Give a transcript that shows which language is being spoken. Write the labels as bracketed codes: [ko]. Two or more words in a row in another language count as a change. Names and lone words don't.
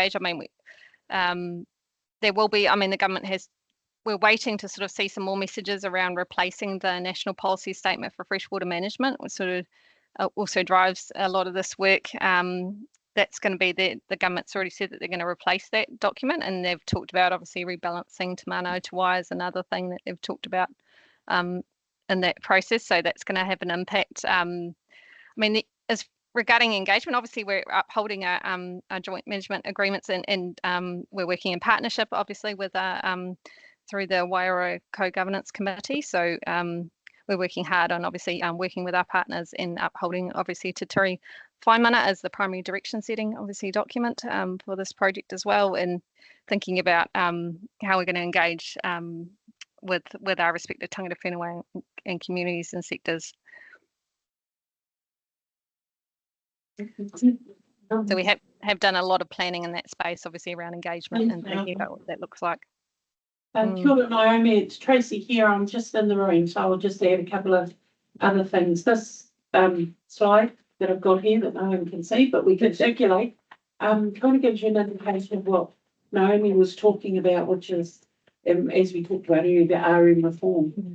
[en] I mean, there will be, I mean, the government we're waiting to sort of see some more messages around replacing the National Policy Statement for Freshwater Management, which sort of also drives a lot of this work. That's going to be the government's already said that they're going to replace that document, and they've talked about obviously rebalancing [mi] te mano to wai [en] is another thing that they've talked about in that process. So that's going to have an impact. I mean, as regarding engagement, obviously we're upholding our joint management agreements, and we're working in partnership, obviously, with through the Waikato Co-Governance Committee. So we're working hard on obviously working with our partners in upholding obviously Te Ture WHAIMANA as the primary direction setting obviously document for this project as well, and thinking about how we're going to engage with our respective [mi] tangata whenua [en] and communities and sectors. So we have done a lot of planning in that space, obviously around engagement and thinking about what that looks like. [mi] Kia ora, [en] Naomi, it's Tracy here. I'm just in the room, so I'll just add a couple of other things. This slide that I've got here that no one can see, but we can circulate, kind of gives you an indication of what Naomi was talking about, which is, as we talked about earlier, the RM reform.